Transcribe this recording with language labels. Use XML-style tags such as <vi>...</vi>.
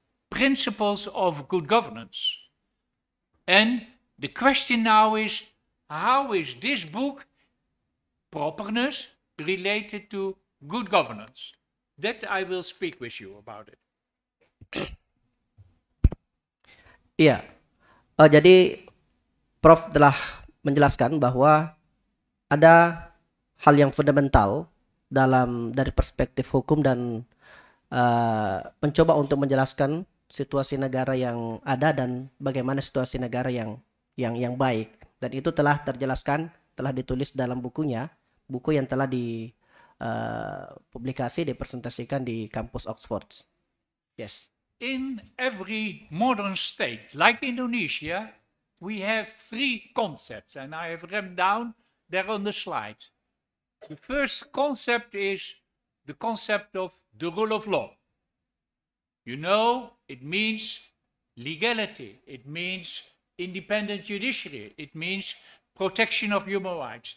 <en>principles of good governance. And the question now is, how is this book, properness, related to good governance? That I will speak with you about it.</en> <id>Iya, jadi Prof telah menjelaskan bahwa ada hal yang fundamental dari perspektif hukum dan mencoba untuk menjelaskan situasi negara yang ada dan bagaimana situasi negara yang baik, dan itu telah terjelaskan, telah ditulis dalam bukunya, buku yang telah dipublikasi, dipresentasikan di kampus Oxford.</id> <en>Yes. In every modern state, like Indonesia, we have three concepts, and I have them down there on the slide. The first concept is the concept of the rule of law. You know, it means legality, it means independent judiciary, it means protection of human rights.</en>